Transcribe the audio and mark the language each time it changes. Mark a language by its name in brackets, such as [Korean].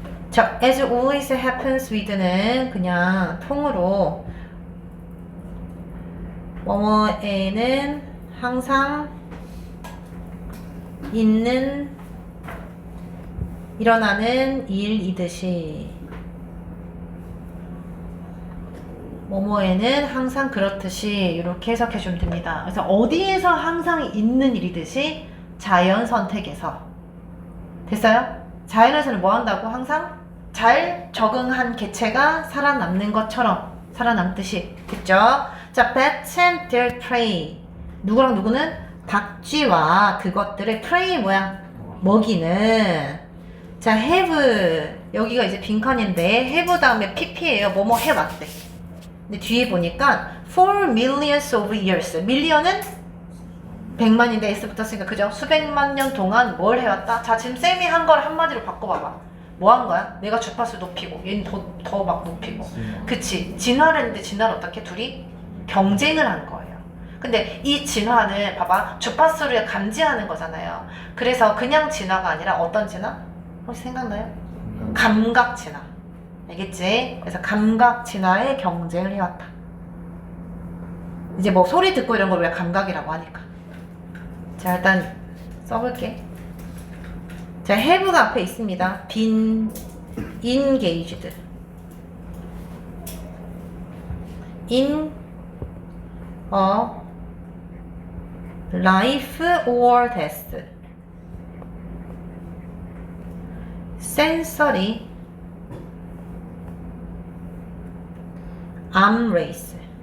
[Korean] 자, [English] as always happens with [Korean] 는 그냥 통으로 뭐뭐에는 항상 있는 일어나는 일이듯이 뭐뭐에는 항상 그렇듯이 이렇게 해석해 주면 됩니다. 그래서 어디에서 항상 있는 일이듯이 자연 선택에서 됐어요? 자연에서는 뭐 한다고? 항상 잘 적응한 개체가 살아남는 것처럼 살아남듯이 됐죠? 자, bats and their prey 누구랑 누구는? 박쥐와 그것들의 prey 뭐야? 먹이는 자, have 여기가 이제 빈칸인데 have 다음에 pp예요. 뭐뭐 해왔대. 근데 뒤에 보니까 [English] for millions of years [Korean] million은 100만인데 s 붙었으니까 그죠? 수백만 년 동안 뭘 해왔다? 자, 지금 쌤이 한 걸 한마디로 바꿔봐봐. 뭐 한 거야? 내가 주파수 높이고 얘는 더 막 높이고 그치? 진화를 했는데 진화를 어떻게? 둘이 경쟁을 한 거예요. 근데 이 진화는 봐봐 주파수를 감지하는 거잖아요. 그래서 그냥 진화가 아니라 어떤 진화? 혹시 생각나요? 감각 진화. 알겠지? 그래서 감각 진화에 경쟁을 해왔다. 이제 뭐 소리 듣고 이런 걸 우리가 감각이라고 하니까. 자, 일단 써볼게. 자, have가 앞에 있습니다. [English] been engaged in a life or death sensory arm race.